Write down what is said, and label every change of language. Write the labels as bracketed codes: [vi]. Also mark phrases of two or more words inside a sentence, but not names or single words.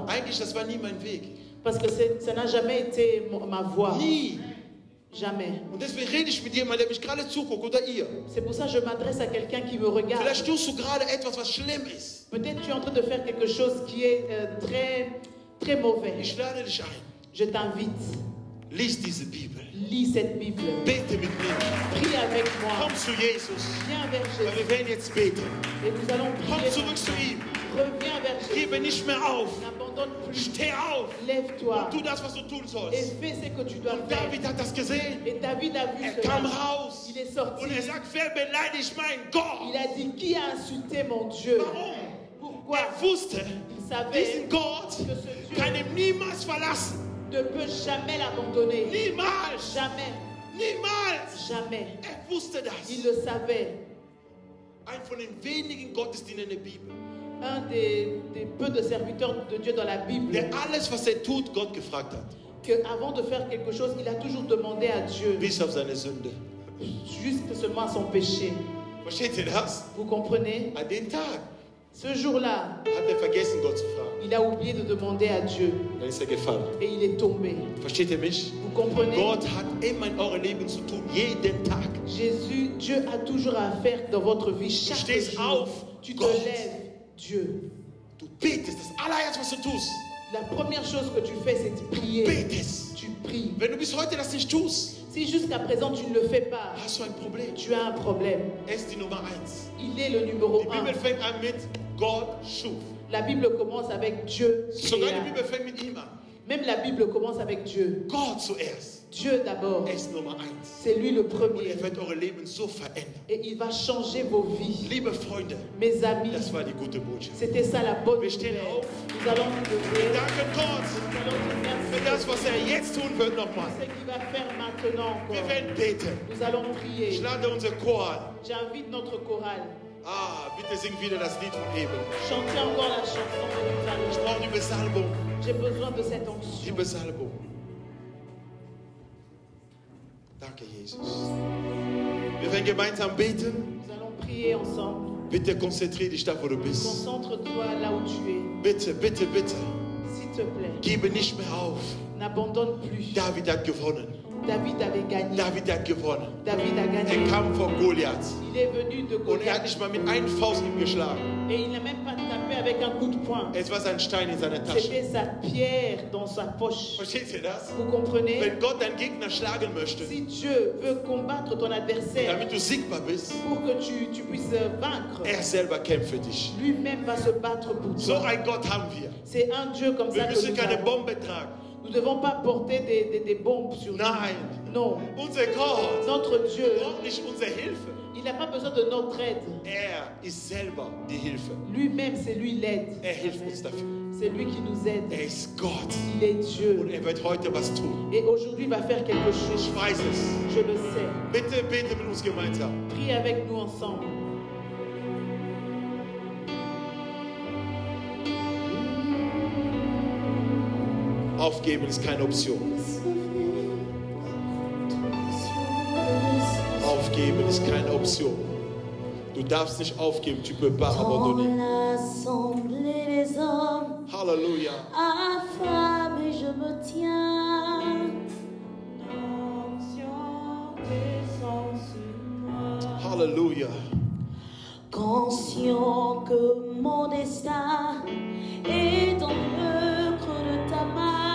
[de] Eigentlich, das war nie mein Weg. [fr] Parce que ça n'a jamais été ma voie. [de] Nie. [fr] Jamais. [de] Und deswegen rede ich mit jemandem, der mich gerade zuguckt, oder ihr. [fr] C'est pour ça que je m'adresse à quelqu'un qui me regarde. [de] Vielleicht tust du gerade etwas, was schlimm ist. [fr] Peut-être tu es en train de faire quelque chose qui est très mauvais. [de] Ich lade dich ein. [fr] Je t'invite. [de] Lies diese Bibel. [fr] Lis cette Bible. [de] Bete mit mir. [fr] Prie avec moi. [de] Komm zu Jesus. [fr] Viens vers [de] Weil [fr] Jésus. [de] wir werden jetzt beten. [fr] Et nous allons [de] Komm [fr] prier. [de] zurück zu ihm. [fr] Reviens vers Jésus. [de] Gebe nicht mehr auf. [fr] N'abandonne plus. [de] Steh auf. [fr] Lève-toi. [de] Tu das, was du tun [fr] Et [de] sollst. [fr] fais ce que tu dois faire. [de] David hat das gesehen. [fr] Et David a vu [de] Er kam [fr] cela. [de] raus. [fr] Il est sorti. [de] Und er sagt, wer beleidigt mein Gott? [fr] Il a dit, qui a insulté mon Dieu? [de] Warum? [fr] Pourquoi? [de] Er wusste, [fr] Il savait [de] diesen Gott [fr] que ce Dieu [de] kann ihm niemals verlassen. [fr] ne peut jamais l'abandonner. [de] Niemals. [fr] Jamais. [de] Niemals. [fr] Jamais. [de] Er wusste [fr] Il [de] das. [fr] le savait. [de] Ein von den wenigen Gottesdienern der Bibel, [fr] Un des peu de serviteurs de Dieu dans la Bible, [de] der alles, was er tut, Gott gefragt hat. [fr] qu'avant de faire quelque chose, il a toujours demandé à Dieu, [de] Bis auf seine Sünde. [fr] juste seulement à son péché. [de] Versteht ihr das? [fr] Vous comprenez? [de] An dem Tag [fr] Ce jour-là, [de] hat er vergessen, Gott zu fragen. [fr] il a oublié de demander à Dieu [de] Dann ist er gefallen. [fr] et il est tombé. [de] Versteht ihr mich? [fr] Vous comprenez? [de] Gott hat immer in eurem Leben zu tun, jeden Tag. [fr] Dieu a toujours à faire dans votre vie chaque [de] stehst [fr] jour. [de] auf, [fr] Tu te [de] Gott. [fr] lèves, Dieu. [de] Du betest, das allererste, was du tust. [fr] La première chose que tu fais, c'est de prier. [de] Betest. [fr] Tu pries. [de] Wenn du bis heute das nicht tust, [fr] Si jusqu'à présent tu ne le fais pas, [de] hast du ein Problem. [fr] tu as un problème. [de] Er ist die Nummer 1. [fr] Il est le numéro [de] Die [fr] 1. [de] Bibel fängt an mit Gott schuf. [fr] La Bible commence avec Dieu. [de] Sogar [fr] créa. [de] die Bibel fängt mit ihm an. [fr] Même la Bible commence avec Dieu. [de] Gott zuerst. [fr] Dieu d'abord. [de] Er ist Nummer 1. [fr] C'est lui le [de] Und [fr] premier. [de] er wird eure Leben so verändern. [fr] Et il va changer vos vies. [de] Liebe Freunde, [fr] Mes amis, [de] das war die gute Botschaft. [fr] c'était ça la bonne [de] Wir stehen [fr] nouvelle. [de] auf. [fr] Nous allons nous lever. [de] Danke Gott [fr] Nous allons te [de] für das, was er jetzt tun wird nochmal. [fr] ce qu'il va faire maintenant [de] Wir [fr] encore. [de] werden beten. [fr] Nous allons [de] Ich [fr] prier. [de] lade unser Chor an. [fr] J'invite notre chorale. [de] Bitte sing wieder das Lied von eben. [fr] Chantez encore la chanson de [de] Ich [fr] nous allons. [de] brauche die Besalbung. [fr] J'ai besoin de cette [de] Die [fr] onction. [de] Besalbung. Danke, Jesus. Wir werden gemeinsam beten. [fr] Nous allons prier ensemble. [de] Bitte konzentriere dich da, wo du bist. [fr] Concentre-toi là où tu es. [de] Bitte, bitte, bitte. [fr] S'il te plaît, [de] Gebe nicht mehr auf. [fr] n'abandonne plus. [de] David hat gewonnen. [fr] David avait gagné. [de] David hat gewonnen. [fr] David a [de] Er [fr] gagné. [de] kam vor Goliath. [fr] Il est venu de [de] Und er hat [fr] Goliath. [de] nicht mal mit einer Faust ihm geschlagen. [fr] Et il n'a même pas tapé avec un coup de poing. [de] Es war sein Stein in seiner Tasche. [fr] C'était sa pierre dans sa poche. [de] Versteht ihr das? [fr] Vous comprenez? [de] Wenn Gott deinen Gegner schlagen möchte, [fr] Si Dieu veut combattre ton adversaire [de] damit du siegbar bist, [fr] pour que tu puisses vaincre, [de] er selber kämpft für dich. [fr] lui-même va se battre pour [de] So [fr] toi. [de] ein Gott haben wir. [fr] C'est un Dieu comme [de] Wir [fr] ça que [de] müssen [fr] nous [de] keine [fr] avons. [de] Bombe tragen. [fr] Nous ne devons pas porter des bombes sur nous. [de] Nein. [fr] Non. [de] Unser Gott [fr] Notre Dieu, [de] braucht nicht unsere Hilfe. [fr] Il n'a pas besoin de notre aide. [de] ist selber die Hilfe. [fr] Lui-même, c'est lui l'aide. [de] Hilft uns dafür. [fr] C'est lui qui nous aide. [de] Ist Gott. [fr] Il est Dieu. [de] Und wird heute was tun. [fr] Et aujourd'hui, il va faire quelque chose. [de] Ich weiß es. [fr] Je le sais. [de] Bitte bete mit uns gemeinsam. [fr] Prie avec nous ensemble. [de] Aufgeben ist keine Option. Aufgeben ist keine Option. Du darfst nicht aufgeben, [fr] tu peux pas Dans abandonner. l'assemblée des hommes, Halleluja. affamé, je me tiens. Halleluja. Conscient que mon destin est dans le creux de ta main.